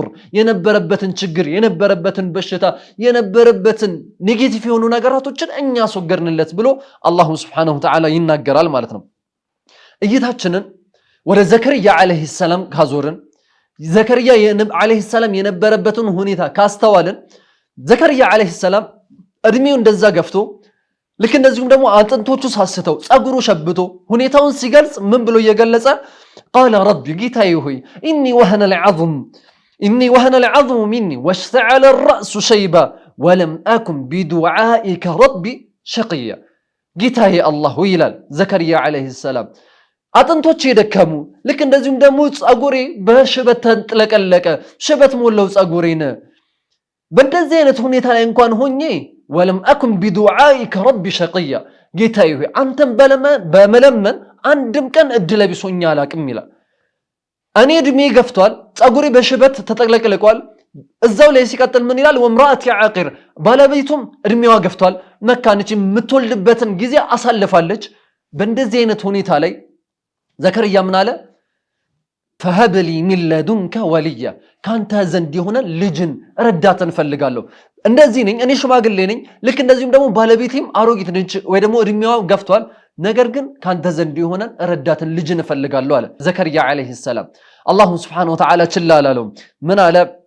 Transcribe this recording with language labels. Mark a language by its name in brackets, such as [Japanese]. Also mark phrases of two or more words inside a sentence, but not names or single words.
[Amharic] የነበረበትን ችግር የነበረበትን በሽታ የነበረበትን ኔጌቲቭ የሆኑ ነገራቶችን እኛ አስወገድንለት ብሎ [Arabic] الله سبحانه وتعالى [Amharic] ይናገራል ማለት ነው። እይታችንን ወደ ዘከርያ [Arabic] عليه السلام [Amharic] ካዞርን ዘከርያ [Arabic] عليه السلام [Amharic] የነበረበትን ሁኔታ ካስተዋልን ዘከርያ [Arabic] عليه السلام [Amharic] እድሜው እንደዛ ገፍቶ ልክ እንደዚሁም ደግሞ አጥንቶቹ ሳስተው ጸጉሩ ሸብቶ ሁኔታውን ሲገልጽ ምን ብሎ እየገለጸ [Arabic] قال رب [Amharic] ጌታዬ ሆይ اني [Arabic] وهن العظم مني واشتعل الراس شيبا ولم اكن بدعائك ربي شقيا [Amharic] ጌታዬ አላህ ይላል ዘከርያ [Arabic] عليه السلام [Amharic] አጥንቶቼ ደከሙ ልክ እንደዚሁም ደግሞ ጸጉሬ በሽበት ተንጥለቀለቀ ሽበት ሞላው ጸጉሬን በእንደዚህ አይነት ሁኔታ ላይ እንኳን ሆኜ [Arabic] ولم أكن بدعائك ربي شقيا [Amharic] ጌታዬ ሆይ አንተን በመለመን አንድም ቀን እድለ ቢሶኛ አላቅም ይላል። እኔ እድሜ ገፍቷል ጸጉሬ በሽበት ተጠቅለቅልቋል እዛው ላይ ሲቀጥል ምን ይላል [Arabic] وامرأتي عاقر [Amharic] ባለቤቱም እድሜዋ ገፍቷል መካነች የምትወልድበትን ጊዜ አሳልፋለች። በእንደዚህ አይነት ሁኔታ ላይ ዘከርያ ምን አለ [Arabic] فهب لي من لدنك وليا [Amharic] ካንተ ዘንድ የሆነ ልጅን ረዳትን ፈልጋለሁ እንደዚህ ነኝ እኔ ሽማግሌ ነኝ ልክ እንደዚህም ደግሞ ባለቤቴም አሮጊት ነች ወይ ደግሞ እድሜዋ ገፍቷል ነገር ግን ካንተ ዘንድ የሆነ ረዳትን ልጅን ፈልጋለሁ አለ ዘከርያ [Arabic] عليه السلام። الله سبحانه وتعالى [Amharic] ችላላለው ምን አለ